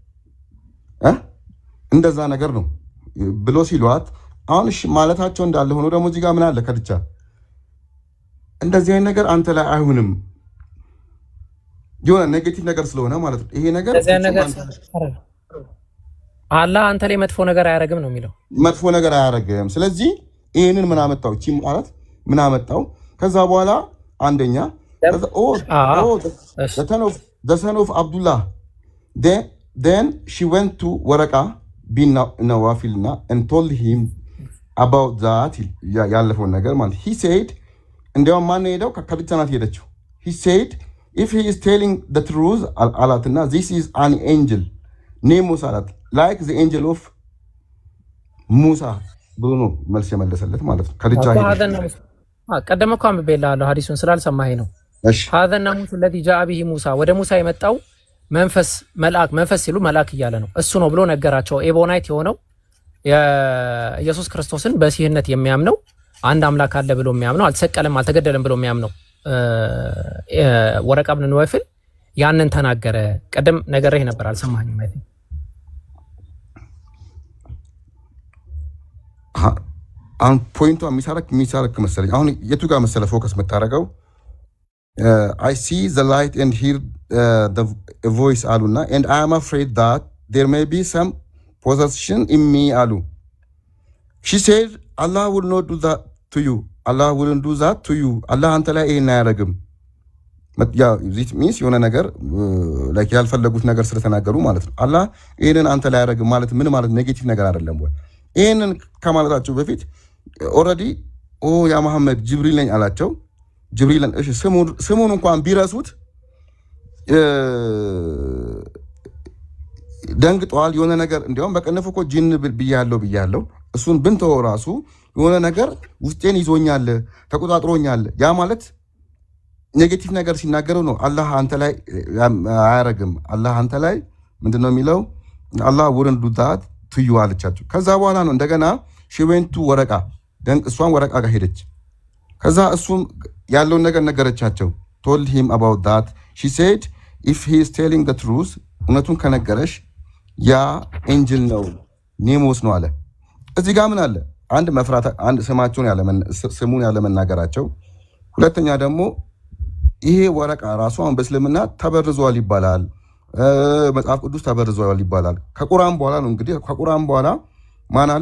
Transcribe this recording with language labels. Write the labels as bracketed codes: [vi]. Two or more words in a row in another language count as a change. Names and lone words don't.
[am] እንደዛ ነገር ነው ብሎ ሲሏት አሁን እሺ ማለታቸው እንዳለ ሆኖ ደግሞ እዚህ ጋር ምን አለ ከድቻ እንደዚህ አይነት ነገር አንተ ላይ አይሆንም የሆነ ኔጌቲቭ ነገር ስለሆነ ማለት ነው። ይሄ ነገር አላህ አንተ ላይ መጥፎ ነገር አያረግም ነው የሚለው። መጥፎ ነገር አያረግም። ስለዚህ ይሄንን ምን አመጣው? እቺ ማለት ምን አመጣው? ከዛ በኋላ አንደኛ [en] the son of Abdullah then she went to Waraka bin Nawafil and told him about that [am] ያለፈው ነገር ማለት [en] he said [am] እንዲያውም ማን ሄደው ከከብቻ ናት ሄደችው [en] he said if he is telling the truth አላትና this is an angel name Musa like the angel of Musa [am] ብሎ ነው መልስ የመለሰለት ማለት ነው። ከልጃ ሄደ ቀደም እኮ አንብቤልሃለሁ ሐዲሱን ስላልሰማኸኝ ነው። እሺ [ar] هذا الناموس الذي جاء به موسى [am] ወደ ሙሳ የመጣው መንፈስ መልአክ መንፈስ ሲሉ መልአክ እያለ ነው እሱ ነው ብሎ ነገራቸው። ኤቦናይት የሆነው የኢየሱስ ክርስቶስን በሲህነት የሚያምነው አንድ አምላክ አለ ብሎ የሚያምነው አልተሰቀለም አልተገደለም ብሎ የሚያምነው ወረቃ ብን ነዋፊል ያንን ተናገረ። ቀደም ነገርህ ነበር አልሰማኸኝም ማለት ነው። አሁን ፖይንቱ የሚሳረክ መሰለኝ። አሁን የቱ ጋር መሰለ ፎከስ የምታደርገው [en] I see the light and hear the voice አሉና and I am afraid that there may be some possession in me አሉ she said Allah will not do that to you Allah wouldn't do that to you Allah [am] አንተ ላይ ይሄን አያደርግም። [en] ያ this means [am] የሆነ ነገር [en] like [am] ያልፈለጉት ነገር ስለተናገሩ ማለት ነው። አላህ ይሄንን አንተ ላይ አያደርግም ማለት ምን ማለት ኔጌቲቭ ነገር አይደለም ወይ? ይሄንን ከማለታቸው በፊት ኦልሬዲ ያ መሐመድ ጅብሪል ነኝ አላቸው። ጅብሪልን እሺ ስሙን እንኳን ቢረሱት ደንግጠዋል። የሆነ ነገር እንዲያውም በቀነፈ እኮ ጂን ብያለሁ እሱን ብንተው ራሱ የሆነ ነገር ውስጤን ይዞኛል ተቆጣጥሮኛል። ያ ማለት ኔጌቲቭ ነገር ሲናገረው ነው። አላህ አንተ ላይ አያረግም። አላህ አንተ ላይ ምንድነው የሚለው? አላህ [en] wouldn't do that to you [am] አለቻቸው። ከዛ በኋላ ነው እንደገና [en] she went to [am] ወረቃ እሷን ወረቃ ጋር ሄደች። ከዛ እሱም ያለውን ነገር ነገረቻቸው። [en] told him about that she said if he is telling the truth [am] እውነቱን ከነገረሽ ያ ኤንጅል ነው ኔሞስ ነው አለ። እዚህ ጋር ምን አለ? አንድ መፍራት አንድ ስሙን ያለ መናገራቸው፣ ሁለተኛ ደግሞ ይሄ ወረቃ ራሱ አሁን በእስልምና ተበርዟል ይባላል። መጽሐፍ ቅዱስ ተበርዟል ይባላል። ከቁርአን በኋላ ነው እንግዲህ ከቁርአን በኋላ ማን አለ?